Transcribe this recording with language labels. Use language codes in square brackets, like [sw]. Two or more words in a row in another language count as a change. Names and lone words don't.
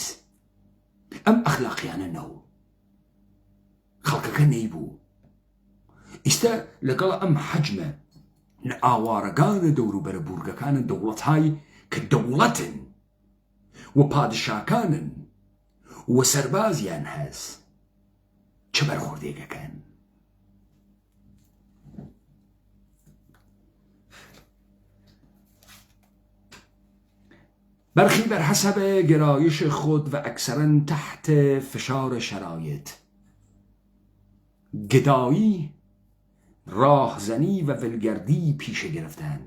[sdh] ئەم ئەخلاقیانە نەو خەڵکەکە نەیبوو. ئیستا لەگەڵ ئەم حەجمە لە ئاوارەگانە دەوروبەرە بورگەکانە دەوڵەتهایی کە دەوڵەتن و پادشاکانن و سەربازیان هەست چه بەرخوردێکەکەن؟ [fa] برخی بر حسب گرایش خود و اکثرا تحت فشار شرایط گدایی، راهزنی و ولگردی پیشه گرفتند.